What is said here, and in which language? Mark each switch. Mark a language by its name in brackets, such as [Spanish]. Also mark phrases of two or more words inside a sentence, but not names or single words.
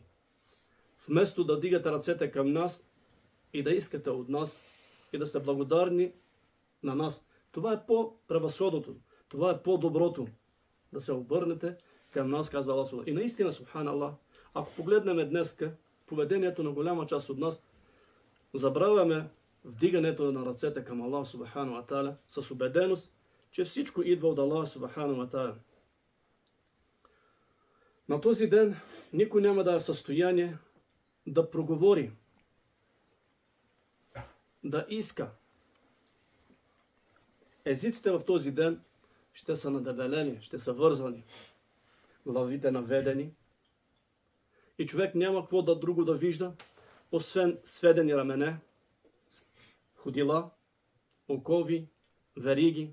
[Bulgarian] Вместо да дигате ръцете към нас и да искате от нас и да сте благодарни на нас. Това е по-превъзходното, това е по-доброто. Да се обърнете към нас, казва Аллах. И наистина, субханаллах, ако погледнем днеска поведението на голяма част от нас, забравяме вдигането на ръцете към [Arabic] الله سبحانه وتعالى [Bulgarian] с убеденост, че всичко идва от [Arabic] الله سبحانه وتعالى. [Bulgarian] На този ден никой няма да е в състояние да проговори, да иска. Езиците в този ден ще са надебелени, ще са вързани, главите наведени и човек няма какво да друго да вижда, освен сведени рамене, ходила, окови, вериги.